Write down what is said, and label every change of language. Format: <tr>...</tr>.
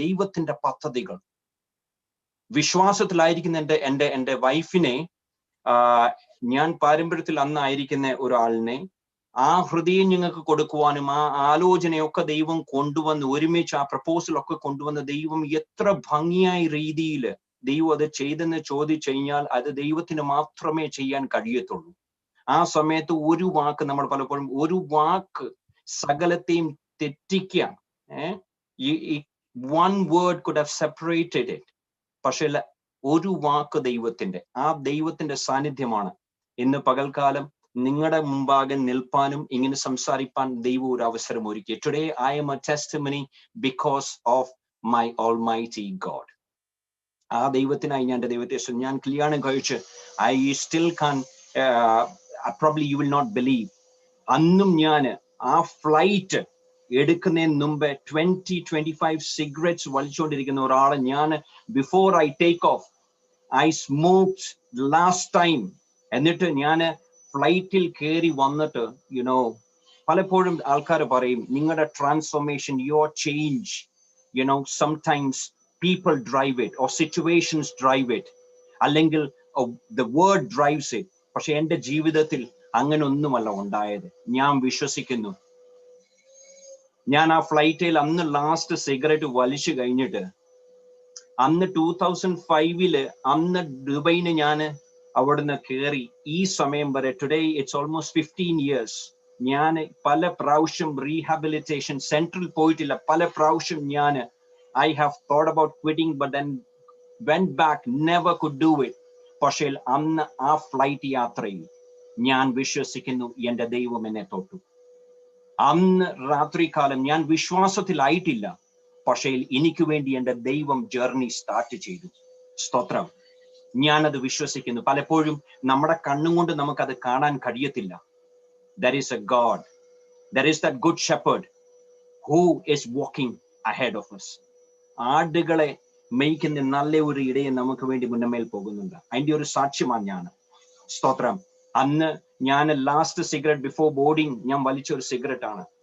<ml>ദൈവത്തിന്റെ പദ്ധതികൾ വിശ്വാസത്തിലായിരിക്കുന്ന എൻ്റെ വൈഫിനെ ഞാൻ പാരമ്പര്യത്തിൽ അന്നായിരിക്കുന്ന ഒരാളിനെ ആ ഹൃദയം ഞങ്ങൾക്ക് കൊടുക്കുവാനും ആ ആലോചനയൊക്കെ ദൈവം കൊണ്ടുവന്ന് ഒരുമിച്ച് ആ പ്രപ്പോസലൊക്കെ കൊണ്ടുവന്ന് ദൈവം എത്ര ഭംഗിയായ രീതിയിൽ ദൈവം അത് ചെയ്തെന്ന് ചോദിച്ചു കഴിഞ്ഞാൽ അത് ദൈവത്തിന് മാത്രമേ ചെയ്യാൻ കഴിയത്തുള്ളൂ. ആ സമയത്ത് ഒരു വാക്ക്, നമ്മൾ പലപ്പോഴും ഒരു വാക്ക് സകലത്തെയും തെറ്റിക്കാം.</ml> <en>one word could have separated it.</en> <ml>പക്ഷേ ഒരു വാക്ക് ദൈവത്തിന്റെ സാന്നിധ്യമാണ് ഇന്ന് പകൽക്കാലം നിങ്ങളുടെ മുമ്പാകെ നിൽപ്പാനും ഇങ്ങനെ സംസാരിപ്പാൻ ദൈവം ഒരു അവസരം ഒരുക്കി.</ml> <en>Today I am a testimony because of my almighty God.</en> <ml>ആ ദൈവത്തിനായി ഞാൻ കല്യാണം കഴിച്ച്</ml> <en>I still can't probably you will not believe.</en> <ml>അന്നും ഞാൻ ആ ഫ്ലൈറ്റ് എടുക്കുന്നതിന് മുമ്പ് 20-25 സിഗരറ്റ്സ് വലിച്ചുകൊണ്ടിരിക്കുന്ന ഒരാളെ ഞാൻ</ml> <en>Before I take off I smoked last time.</en> <ml>എന്നിട്ട് ഞാൻ ഫ്ലൈറ്റിൽ കയറി വന്നിട്ട് പലപ്പോഴും ആൾക്കാർ പറയും നിങ്ങളുടെ transformation,</ml> <en>Your change, sometimes people drive it or situations drive it, അല്ലെങ്കിൽ the word drives it.</en> <ml>പക്ഷെ എൻ്റെ ജീവിതത്തിൽ അങ്ങനെ ഒന്നുമല്ല ഉണ്ടായത്. ഞാൻ വിശ്വസിക്കുന്നു, ഞാൻ ആ ഫ്ലൈറ്റിൽ അന്ന് ലാസ്റ്റ് സിഗരറ്റ് വലിച്ചു കഴിഞ്ഞിട്ട് അന്ന് 2005 അന്ന് ദുബൈന് ഞാൻ അവിടുന്ന് കയറി ഈ സമയം വരെ</ml> <en>today it's almost 15 years</en> <ml>ഞാൻ പല പ്രാവശ്യം റീഹാബിലിറ്റേഷൻ സെന്ററിൽ പോയിട്ടില്ല. പല പ്രാവശ്യം ഞാൻ</ml> <en>I have thought about quitting but then went back, never could do it.</en> <ml>പക്ഷേ അന്ന് ആ ഫ്ലൈറ്റ് യാത്രയിൽ ഞാൻ വിശ്വസിക്കുന്നു എൻ്റെ ദൈവം എന്നെ തൊട്ടു. അന്ന് രാത്രികാലം ഞാൻ വിശ്വാസത്തിലായിട്ടില്ല, പക്ഷേ എനിക്ക് വേണ്ടി എൻ്റെ ദൈവം ജേർണി സ്റ്റാർട്ട് ചെയ്തു. സ്തോത്രം. ഞാനത് വിശ്വസിക്കുന്നു. പലപ്പോഴും നമ്മുടെ കണ്ണും കൊണ്ട് നമുക്കത് കാണാൻ കഴിയത്തില്ല.</ml> <en>There is a God, there is that good shepherd who is walking ahead of us.</en> <ml>ആടുകളെ മേയ്ക്കുന്ന നല്ല ഒരു ഇടയെ നമുക്ക് വേണ്ടി മുന്നമേൽ പോകുന്നുണ്ട്. അതിന്റെ ഒരു സാക്ഷ്യമാണ് ഞാൻ. സ്തോത്രം. അന്ന് ഞാൻ ലാസ്റ്റ് സിഗരറ്റ്</ml> <en>before boarding</en> <ml>ഞാൻ വലിച്ച ഒരു സിഗരറ്റ് ആണ്.</ml>